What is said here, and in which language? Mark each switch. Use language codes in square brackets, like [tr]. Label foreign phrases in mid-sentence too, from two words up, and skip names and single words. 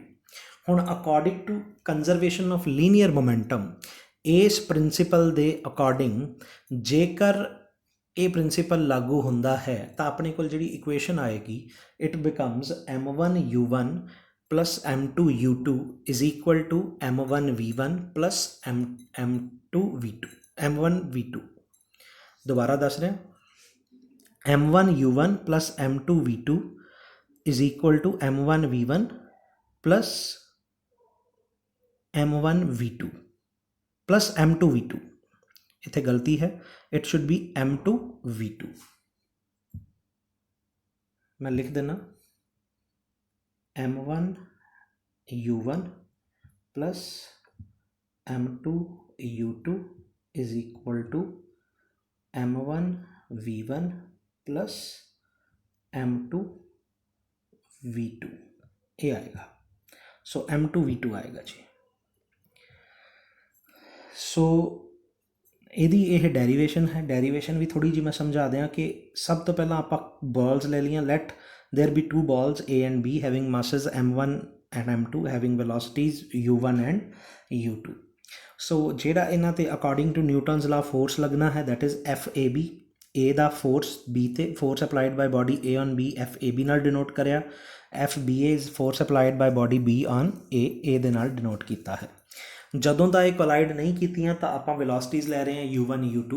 [pa] ਹੁਣ [en] according to conservation of linear momentum, [pa] ਇਸ ਪ੍ਰਿੰਸੀਪਲ ਦੇ ਅਕੋਰਡਿੰਗ ਜੇਕਰ ਇਹ ਪ੍ਰਿੰਸੀਪਲ ਲਾਗੂ ਹੁੰਦਾ ਹੈ ਤਾਂ ਆਪਣੇ ਕੋਲ ਜਿਹੜੀ ਇਕੁਏਸ਼ਨ ਆਏਗੀ [en] it becomes m1 u1 plus m2 u2 is equal to m1 v1 plus m2 v2 m1 v2. [pa] ਦੁਬਾਰਾ ਦੱਸ ਰਿਹਾ, [en] m1u1 plus m2v2 is equal to m1v1 plus m1v2 plus m2v2, [hi] इतने गलती है, [en] it should be m2v2. [hi] मैं लिख देना [en] m1u1 plus m2u2 is equal to m1v1 plus m2v2, [hi] ये आएगा। [pa] सो m2v2 [hi] आएगा जी। [pa] सो ਇਹਦੀ ਇਹ ਡੈਰੀਵੇਸ਼ਨ ਹੈ। ਡੈਰੀਵੇਸ਼ਨ ਵੀ ਥੋੜੀ ਜਿਹੀ ਮੈਂ ਸਮਝਾ ਦਿਆਂ ਕਿ ਸਭ ਤੋਂ ਪਹਿਲਾਂ ਆਪਾਂ ਬਾਲਸ ਲੈ ਲਈਆਂ। [en] let there be two balls A and B having masses m1 and m2 having velocities u1 and u2। [pa] ਸੋ ਜਿਹੜਾ ਇਹਨਾਂ ਤੇ [en] according to Newton's law force [pa] ਲੱਗਣਾ ਹੈ [en] that is FAB। [pa] A ਦਾ ਫੋਰਸ B ਤੇ, [en] force applied by body A on B FAB [pa] ਨਾਲ ਡਿਨੋਟ ਕਰਿਆ। [en] FBA is force applied by body B on A [pa] ਦੇ ਨਾਲ ਡਿਨੋਟ ਕੀਤਾ ਹੈ। ਜਦੋਂ ਦਾ ਇਹ ਕੋਲਾਈਡ ਨਹੀਂ ਕੀਤੀਆਂ ਤਾਂ ਆਪਾਂ ਵੈਲੋਸਿਟੀਜ਼ ਲੈ ਰਹੇ ਹਾਂ u1 u2।